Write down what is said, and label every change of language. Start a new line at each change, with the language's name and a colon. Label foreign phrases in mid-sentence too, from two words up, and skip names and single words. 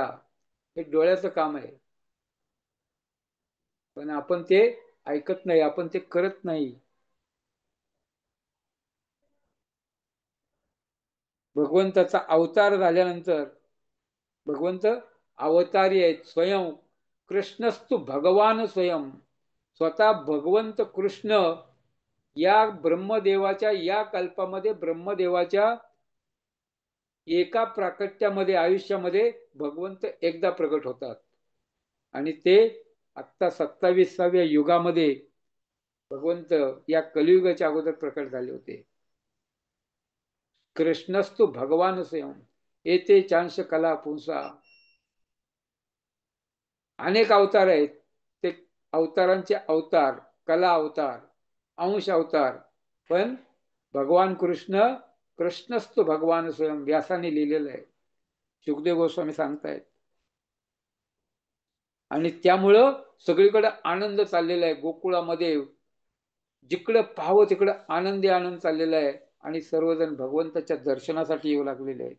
Marathi: हे डोळ्याचं काम आहे. पण आपण ते ऐकत नाही, आपण ते करत नाही. भगवंताचा अवतार झाल्यानंतर भगवंत अवतारी आहेत.
Sanskrit: स्वयं कृष्णस्तु भगवान स्वयं,
Marathi: स्वतः भगवंत कृष्ण या ब्रह्मदेवाच्या, या कल्पामध्ये ब्रह्मदेवाच्या एका प्राकट्यामध्ये, आयुष्यामध्ये भगवंत एकदा प्रकट होतात आणि ते आत्ता 27व्या युगामध्ये भगवंत या कलियुगाच्या अगोदर प्रकट झाले होते.
Sanskrit: कृष्णस्तु भगवान स्वयं येते चांश कला पुंसा.
Marathi: अनेक अवतार आहेत. ते अवतारांचे अवतार, कला अवतार, अंश अवतार. पण भगवान कृष्ण,
Sanskrit: कृष्णस्तु भगवान स्वयं
Marathi: व्यासाने लिहिलेलं आहे. सुखदेव गोस्वामी सांगतायत. आणि त्यामुळं सगळीकडे आनंद चाललेला आहे गोकुळामध्ये. जिकडं पाहावं तिकडं आनंदी आनंद चाललेला आहे आणि सर्वजण भगवंताच्या दर्शनासाठी येऊ लागलेले आहेत.